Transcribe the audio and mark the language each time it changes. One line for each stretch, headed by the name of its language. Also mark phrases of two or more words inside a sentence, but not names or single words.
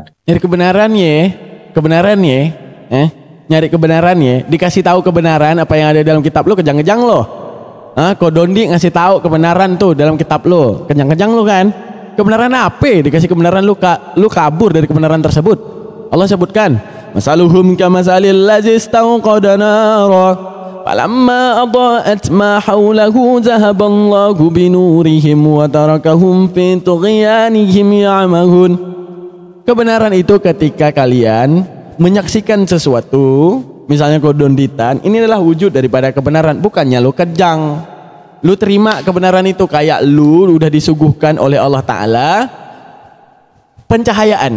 Indonesian: Nyari kebenaran ya, nyari kebenaran ya, dikasih tahu kebenaran apa yang ada dalam kitab lu, kejang-kejang lo. Kodondi ngasih tahu kebenaran tuh dalam kitab lu, kejang-kejang lu kan. Kebenaran apa? Dikasih kebenaran lu kabur dari kebenaran tersebut. Allah sebutkan,
Arabic: مثلهم كمثل الذي استوقد نارا. فلما أضاءت ما حوله ذهب الله بنورهم وتركهم في طغيانهم يعمهون.
Indonesian: Kebenaran itu ketika kalian menyaksikan sesuatu, misalnya kodonditan, ini adalah wujud daripada kebenaran, bukannya lu kejang. Lu terima kebenaran itu kayak lu udah disuguhkan oleh Allah Ta'ala pencahayaan.